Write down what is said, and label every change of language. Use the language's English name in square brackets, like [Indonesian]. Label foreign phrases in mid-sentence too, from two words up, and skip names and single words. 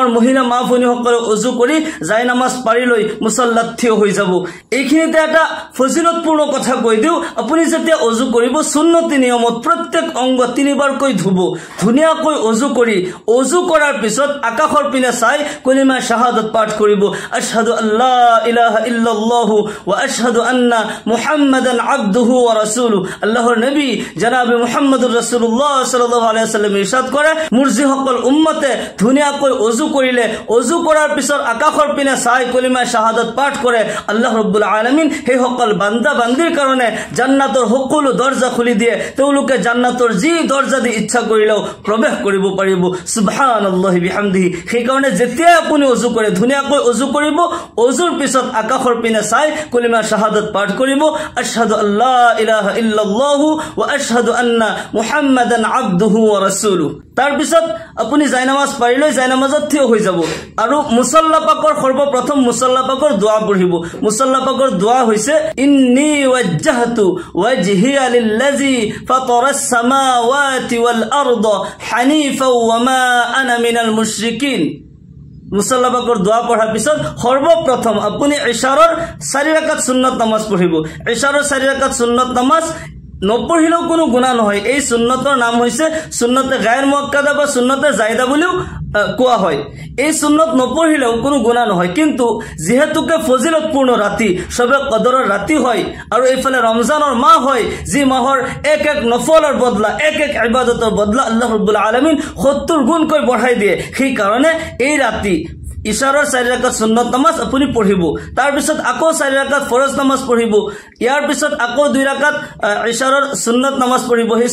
[Assamese] মহিলা মা ভনীসকল ওযু কৰি যায় নামাজ পাৰি লৈ মুছল্লাত থিয় হৈ যাব এইখিনিতে এটা ফজিলতপূৰ্ণ কথা কৈ দিও আপুনি যেতিয়া ওযু কৰিব সুন্নতি নিয়মত প্ৰত্যেক অংগ তিনিবাৰকৈ ধুব ধুনীয়াকৈ ওযু কৰি ওযু কৰাৰ পিছত আকাশৰ পিনে চাই কলিমা শাহাদাত পাঠ কৰিব [Arabic] أشهد أن لا إله إلا الله وأشهد أن محمدا عبده ورسوله [Assamese] আল্লাহৰ নবী জনাব মুহাম্মদুৰ ৰাসূলুল্লাহ [Arabic] صلى الله عليه وسلم [Assamese] ইরশাদ কৰে মুরজি সকল উম্মতে ধুনীয়াকৈ ওযু কৰিলে ওযু কৰাৰ পিছত আকাশৰ পিনে চাই কলিমা শাহাদাত পাঠ কৰে [Arabic] الله رب العالمين [Assamese] সেই সকল বান্দা বান্দিৰ কাৰণে জান্নাতৰ সকলো দৰজা খুলি দিয়ে তেওঁলোকে জান্নাতৰ যি দৰজা দি ইচ্ছা কৰিলেও প্ৰৱেশ কৰিব পাৰিব [Arabic] سبحان الله وبحمده [Assamese] সেই কাৰণে যেতিয়া আপুনি ওযু কৰে ধুনীয়াকৈ ওযু কৰিব ওযুৰ পিছত আকাশৰ পিনে চাই কলিমা শাহাদাত পাঠ কৰিব আশহাদু [Arabic] أن لا إله إلا الله وأشهد أن محمدا عبده ورسوله [Assamese] তাৰ পিছত আপুনি জায়নামাজ পাৰিলৈ জায়নামাজত থিয় হৈ যাব আৰু মুছল্লা পাকৰ সৰ্বপ্ৰথম মুছল্লা পাকৰ দোয়া পঢ়িব মুছল্লা পাকৰ দোয়া হৈছে [Arabic] إني وجهت وجهي للذي فطر السماوات والأرض حنيفا وما أنا من المشركين [Assamese] মুছল্লা পাকৰ দোয়া পঢ়াৰ পিছত সৰ্বপ্ৰথম আপুনি ইশাৰৰ 4 ৰাকাত সুন্নত নামাজ পঢ়িব ইশাৰৰ 4 ৰাকাত সুন্নত নামাজ নপঢ়িলেও কোনো গুনাহ নহয় এই সুন্নতৰ নাম হৈছে সুন্নতে গায়ৰ মুআক্কাদা বা সুন্নতে জায়দা বুলিও কোৱা হয় এই সুন্নত নপঢ়িলেও কোনো গুনাহ নহয় কিন্তু যেহেতুকে ফজিলতপূৰ্ণ ৰাতি সবে কদৰৰ ৰাতি হয় আৰু এইফালে ৰমজানৰ মাহ হয় যি মাহৰ এক এক নফলৰ বদলা এক এক ইবাদতৰ বদলা [Arabic] الله رب العالمين [Assamese] 70 গুণকৈ বঢ়াই দিয়ে সেই কাৰণে এই ৰাতি ইশাৰৰ 4 ৰাকাত সুন্নত নামাজ আপুনি পঢ়িব তাৰ পিছত আকৌ 4 ৰাকাত ফৰজ নামাজ পঢ়িব ইয়াৰ পিছত আকৌ 2 ৰাকাত ইশাৰৰ সুন্নত নামাজ পঢ়িব সেই